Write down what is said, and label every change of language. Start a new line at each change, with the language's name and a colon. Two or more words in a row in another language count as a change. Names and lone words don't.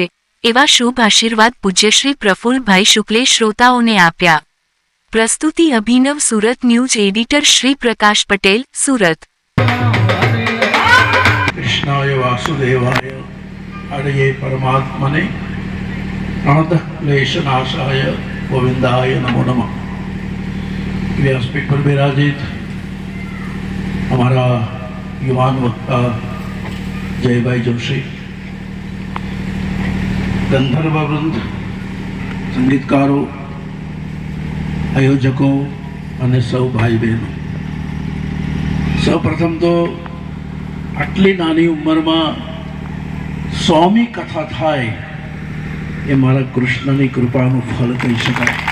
Gujarati: એવા શુભ આશીર્વાદ પૂજ્ય શ્રી પ્રફુલ્લભાઈ શુક્લે શ્રોતાઓને આપ્યા. પ્રસ્તુતિ અભિનવ સુરત ન્યૂઝ એડિટર શ્રી પ્રકાશ પટેલ, સુરત.
Sanskrit: કૃષ્ણાય વાસુદેવાય હરયે પરમાત્મને પ્रणतः क्लेशनाशाय गोविंदाय नमो नमः.
Hindi: व्यासपीठ पर विराजित हमारा युवान वक्ता जयभाई जोशी, गंधर्व वृंद, संगीतकारों, आयोजकों
Gujarati: અને સૌ ભાઈ બહેનો, સૌપ્રથમ તો આટલી નાની ઉંમરમાં 100મી કથા થાય એ મારા કૃષ્ણની કૃપાનું ફળ કહી શકાય.